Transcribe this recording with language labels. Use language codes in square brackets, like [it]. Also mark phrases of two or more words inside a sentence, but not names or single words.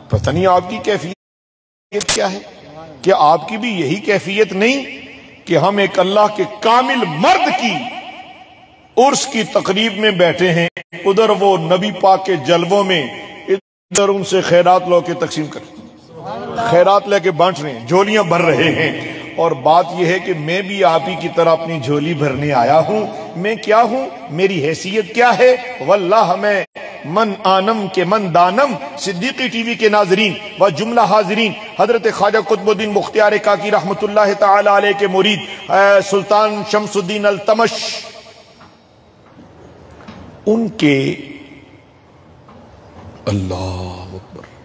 [ur] پتہ نہیں آپ کی کیفیت کیا ہے، کہ آپ کی بھی یہی کیفیت نہیں کہ ہم ایک اللہ کے کامل مرد کی عرس کی تقریب میں بیٹھے ہیں، ادھر وہ نبی پاک کے جلووں میں، ادھر ان سے خیرات لو کے تقسیم کر، خیرات لے کے بانٹ رہے ہیں، جھولیاں بھر رہے ہیں۔ اور بات یہ ہے کہ میں بھی آپ ہی کی طرح اپنی جھولی بھرنے آیا ہوں۔ میں کیا ہوں، میری حیثیت کیا ہے؟ واللہ میں [fa] من آنم کے من دانم۔ [ur] صدیقی ٹی وی کے ناظرین و جملہ حاضرین، حضرت خواجہ قطب الدین بختیار کاکی رحمت اللہ تعالی علیہ کے مرید سلطان شمس الدین التمش، ان کے [ar] اللہ اکبر۔